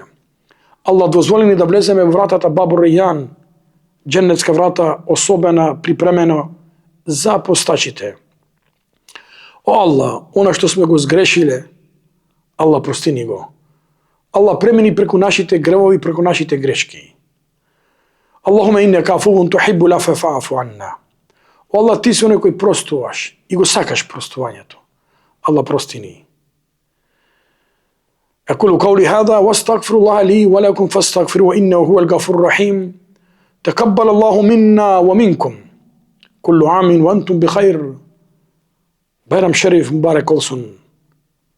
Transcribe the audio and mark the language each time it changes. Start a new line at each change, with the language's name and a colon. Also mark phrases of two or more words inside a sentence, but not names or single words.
Macedonian: Аллах дозволи ни да влеземе во вратата Бабур Рейјан, дженнетска врата особена, припремено за постачите. О Аллах, она што сме го сгрешиле, Аллах прости ни го. Аллах премини преку нашите гревови, преку нашите грешки.
Arabic: اللهم إنك عفو تحب العفو فاعف عنا.
Macedonian: О Аллах, ти си оној кој простуваш и го сакаш простувањето. Аллах прости ни.
Arabic: أقول قولي هذا واستغفر الله لي ولكم فاستغفروه إنه هو الغفور الرحيم. تقبل الله منا ومنكم. كل عام وأنتم بخير.
Turkish: Bayram şerif mübarek olsun.